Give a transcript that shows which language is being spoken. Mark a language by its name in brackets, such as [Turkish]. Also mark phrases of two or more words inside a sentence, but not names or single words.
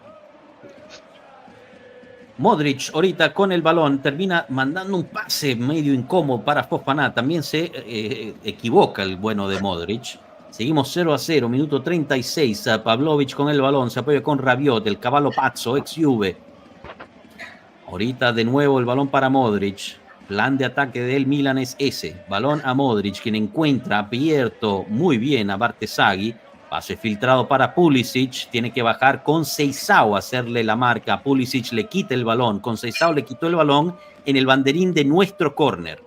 [Spanish] Modric ahorita con el balón termina mandando un pase medio incómodo para Fofana. También se equivoca el bueno de Modric. Seguimos 0-0, minuto 36. Pavlovic con el balón, se apoya con Rabiot, el caballo pazzo, ex Juve. Ahorita de nuevo el balón para Modric. Plan de ataque del Milan es ese. Balón a Modric, quien encuentra abierto muy bien a Bartesaghi. Pase filtrado para Pulisic. Tiene que bajar con Seisao a hacerle la marca. Pulisic le quita el balón. Con Seisao le quitó el balón en el banderín de nuestro córner.